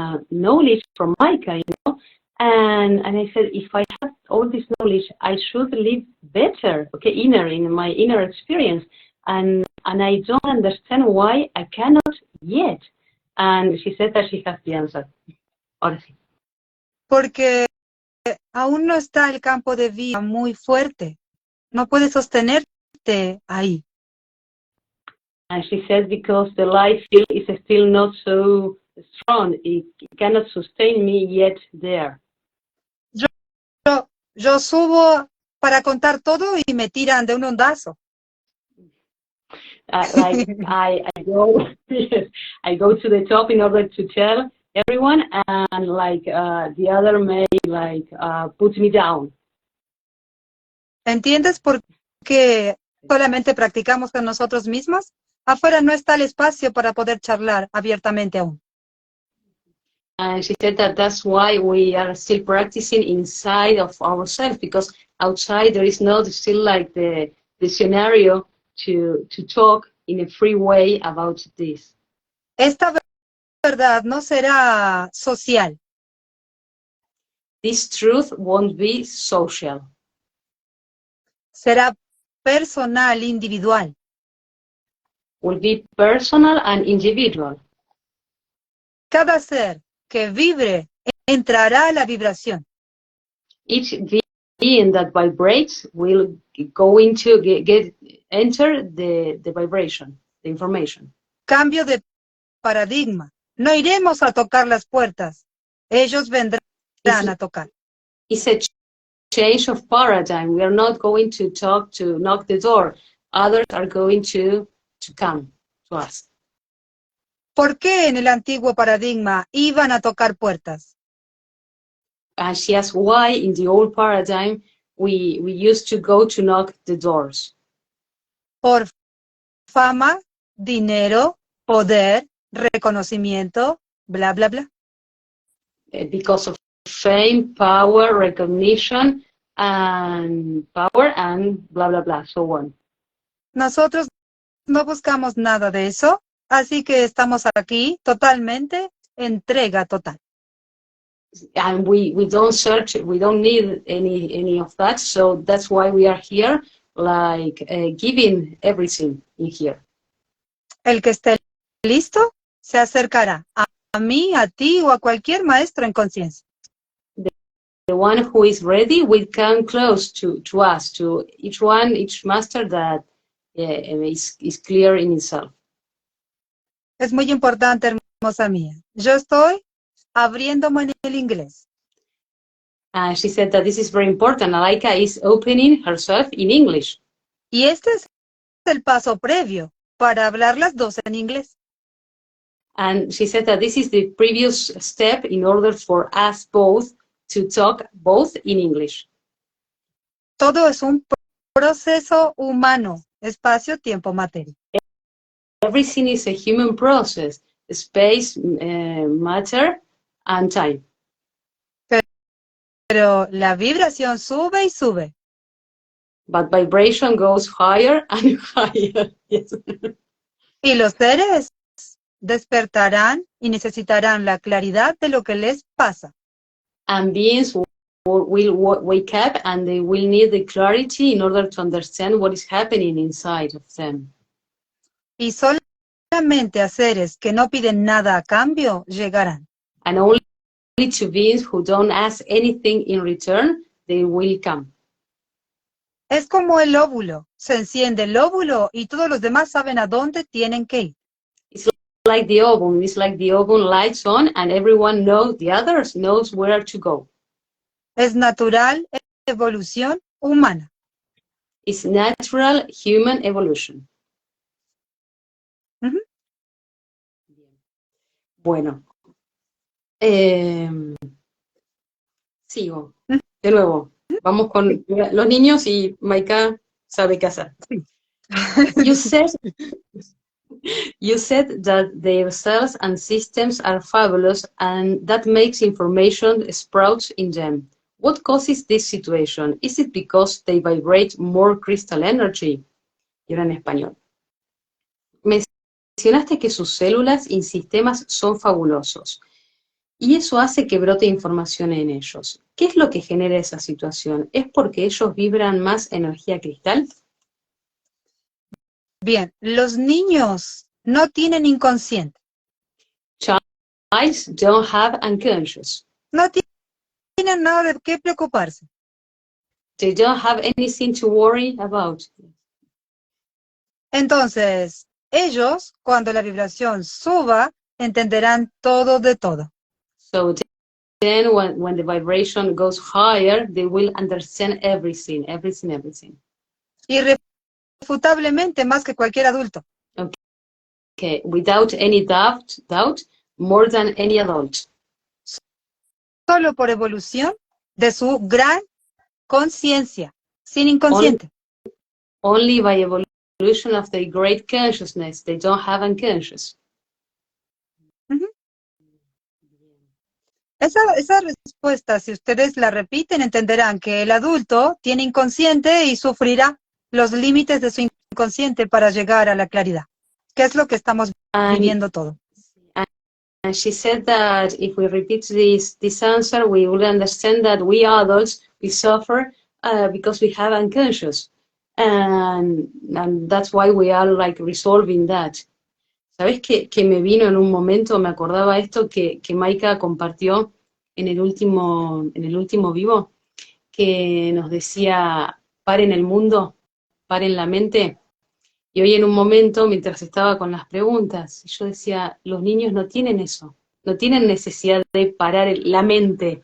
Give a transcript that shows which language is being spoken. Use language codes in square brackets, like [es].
[en] knowledge from Maika, you know. And I said, if I have all this knowledge, I should live better, okay, in my inner experience. And I don't understand why I cannot yet. And she said that she has the answer. [es] Ahora sí. Porque aún no está el campo de vida muy fuerte. No puedes sostenerte ahí. [en] And she said because the light field is still not so strong, it cannot sustain me yet there. [es] Yo subo para contar todo y me tiran de un ondazo. [en] Like I go, yes, I go to the top in order to tell everyone, and like the other may like put me down. [es] ¿Entiendes por qué solamente practicamos con nosotros mismos? Afuera no está el espacio para poder charlar abiertamente aún. [en] And she said that that's why we are still practicing inside of ourselves, because outside there is not still like the scenario to talk in a free way about this. [es] Esta verdad no será social. [en] This truth won't be social. [es] Será personal, individual. [en] Will be personal and individual. [es] Cada ser que vibre entrará a la vibración. [en] Each being that vibrates will go into enter the vibration, the information. [es] Cambio de paradigma. No iremos a tocar las puertas. Ellos vendrán a tocar. [en] It's a change of paradigm. We are not going to knock the door. Others are going to come to us. [es] ¿Por qué en el antiguo paradigma iban a tocar puertas? [en] And she asked why in the old paradigm we used to go to knock the doors. [es] Por fama, dinero, poder, reconocimiento, bla, bla, bla. [en] Because of fame, power, recognition, and power, and blah, blah, blah, so on. [es] Nosotros no buscamos nada de eso, así que estamos aquí totalmente, entrega total. [en] And we don't search, we don't need any of that, so that's why we are here, like giving everything in here. [es] El que esté listo se acercará a mí, a ti o a cualquier maestro en conciencia. [en] The one who is ready will come close to us, to each one, each master that is clear in itself. [es] Es muy importante, hermosa mía. Yo estoy abriéndome en el inglés. [en] She said that this is very important. Alhaikaha is opening herself in English. [es] Y este es el paso previo para hablar las dos en inglés. [en] And she said that this is the previous step in order for us both to talk both in English. [es] Todo es un proceso humano, espacio, tiempo, materia. [en] Everything is a human process, space, matter, and time. [es] Pero la vibración sube y sube. [en] But vibration goes higher and higher. Yes. [es] Y los seres despertarán y necesitarán la claridad de lo que les pasa. [en] And beings will wake up and they will need the clarity in order to understand what is happening inside of them. [es] Y solamente a seres que no piden nada a cambio llegarán. [en] And only to beings who don't ask anything in return, they will come. [es] Es como el óvulo. Se enciende el óvulo y todos los demás saben a dónde tienen que ir. [en] It's like the ovum. It's like the ovum lights on and everyone knows, the others knows where to go. [es] Es natural evolución humana. [en] It's natural human evolution. Uh-huh. [es] Bueno. Sigo. De nuevo. Vamos con los niños y Maikaha sabe qué hacer. [en] You said that their cells and systems are fabulous and that makes information sprouts in them. What causes this situation? Is it because they vibrate more crystal energy? [es] Y ahora en español. Mencionaste que sus células y sistemas son fabulosos. y eso hace que brote información en ellos. ¿Qué es lo que genera esa situación? ¿Es porque ellos vibran más energía cristal? Bien, los niños no tienen inconsciente, [en] Childs don't have unconscious. [es] no tienen nada de qué preocuparse. [en] They don't have anything to worry about. [es] Entonces, ellos, cuando la vibración suba, entenderán todo de todo. [en] So then when the vibration goes higher, they will understand everything, everything, everything. [es] Irrefutablemente más que cualquier adulto. [en] Okay, without any doubt, more than any adult. [es] Solo por evolución de su gran conciencia, sin inconsciente. [en] Only by evolution of the great consciousness, they don't have unconscious. Uh-huh. [es] Esa respuesta, si ustedes la repiten, entenderán que el adulto tiene inconsciente y sufrirá los límites de su inconsciente para llegar a la claridad, que es lo que estamos viviendo todo. [en] And she said that if we repeat this answer, we will understand that we adults, we suffer because we have unconscious. And that's why we are like resolving that. [es] ¿Sabes que me vino en un momento, me acordaba esto que Maika compartió en el último vivo, que nos decía, paren el mundo, paren la mente? Y hoy en un momento, mientras estaba con las preguntas, yo decía, los niños no tienen eso, no tienen necesidad de parar la mente.